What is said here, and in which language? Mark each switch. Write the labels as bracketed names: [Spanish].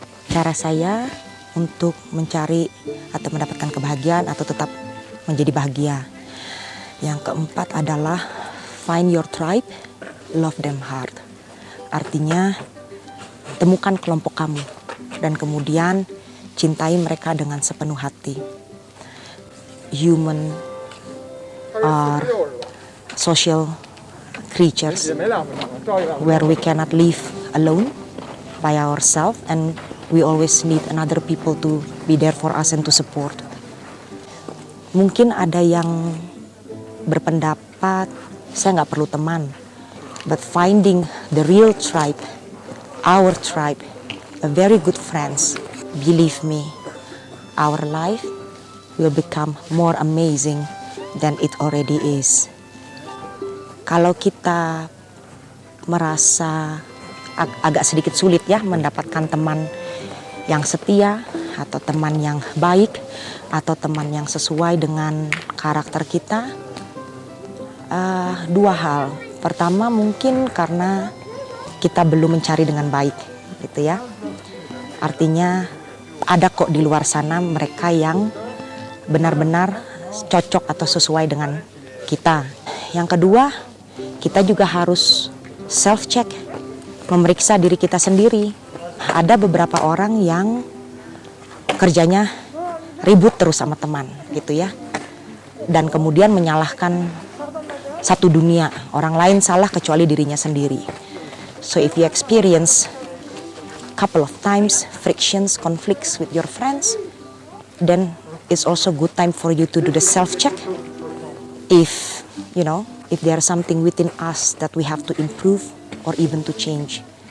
[Indonesian] Cara saya untuk mencari atau mendapatkan kebahagiaan atau tetap menjadi bahagia. Yang keempat adalah [English] find your tribe, love them hard. [Indonesian] Artinya temukan kelompok kamu dan kemudian cintai mereka dengan sepenuh hati. [English] Human are social creatures where we cannot live alone by ourselves and we always need another people to be there for us and to support. [Indonesian] Mungkin ada yang berpendapat saya nggak perlu teman, [English] but finding the real tribe our tribe, a very good friends. Believe me, our life will become more amazing than it already is. [Indonesian] Kalau kita merasa agak sedikit sulit ya mendapatkan teman yang setia atau teman yang baik atau teman yang sesuai dengan karakter kita, dua hal. Pertama mungkin karena kita belum mencari dengan baik gitu ya. Artinya ada kok di luar sana mereka yang benar-benar cocok atau sesuai dengan kita. Yang kedua, kita juga harus self-check, memeriksa diri kita sendiri. Ada beberapa orang yang kerjanya ribut terus sama teman gitu ya. Dan kemudian menyalahkan satu dunia, orang lain salah kecuali dirinya sendiri. [English] So if you experience couple of times frictions, conflicts with your friends, then it's also good time for you to do the self-check. If there's something within us that we have to improve or even to change.